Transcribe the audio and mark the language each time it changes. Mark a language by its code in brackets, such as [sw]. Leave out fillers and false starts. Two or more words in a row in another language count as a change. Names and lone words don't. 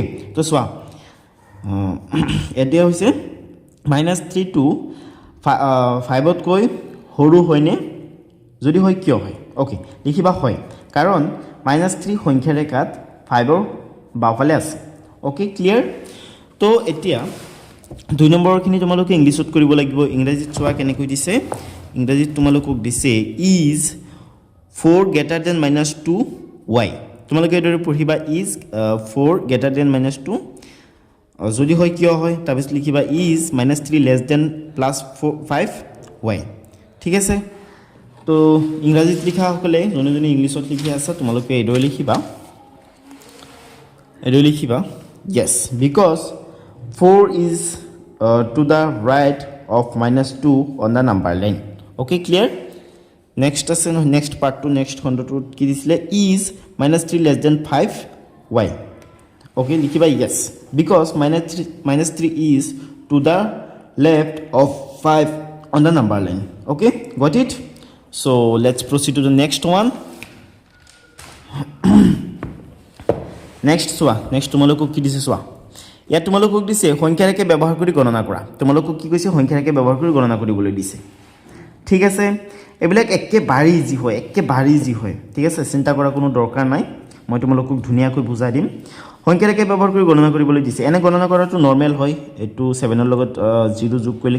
[as] তো চোৱা এতিয়া হৈছে -3 টো 5তকৈ সৰু হয়নে যদি হয় কিয় হয় ওকে লিখিবা হয় কাৰণ -3 সংখ্যা ৰেখাত 5ৰ বাওঁফালে আছে ওকে ক্লিয়াৰ তো এতিয়া 2 নম্বৰখিনি তোমালোকে ইংলিছত কৰিব লাগিব ইংৰাজীত চোৱা কেনেকৈ দিছে ইংৰাজীত তোমালোকক দিছে [en] is 4 greater than -2 [as] y তোমালোকে এইদৰে পঢ়িবা [en] is 4 greater than -2 [as] যদি হয় কিয় হয় তাৰপিছত লিখিবা [en] is -3 less than +5 [as] y ঠিক আছে তো ইংৰাজীত লিখা সকলে যোনে ইংলিছত লিখি আছে তোমালোকে এইদৰে [en] লিখিবা yes because 4 is to the right of -2 on the number line okay clear next আছে next part to next [as] খণ্ডটো কি দিছিলে [en] is -3 less than 5 y okay লিখিবা yes because -3 is to the left of 5 on the number line okay got it so let's proceed to the next one [as] next চোৱা next তোমালোকক কি দিছে চোৱা ইয়াত তোমালোকক দিছে সংখ্যা ৰেখা ব্যৱহাৰ কৰি গণনা কৰা তোমালোকক কি কৈছে সংখ্যা ৰেখা ব্যৱহাৰ কৰি গণনা কৰিবলৈ দিছে ঠিক আছে এইবিলাক একেবাৰে ইজি হয় ঠিক আছে চিন্তা কৰা কোনো দৰকাৰ নাই মই তোমালোকক ধুনীয়াকৈ বুজাই দিম সংখ্যা ৰেখা ব্যৱহাৰ কৰি গণনা কৰিবলৈ দিছে এনে গণনা কৰাটো নৰ্মেল হয় এটো 7 ৰ লগত 0 যোগ কৰিলে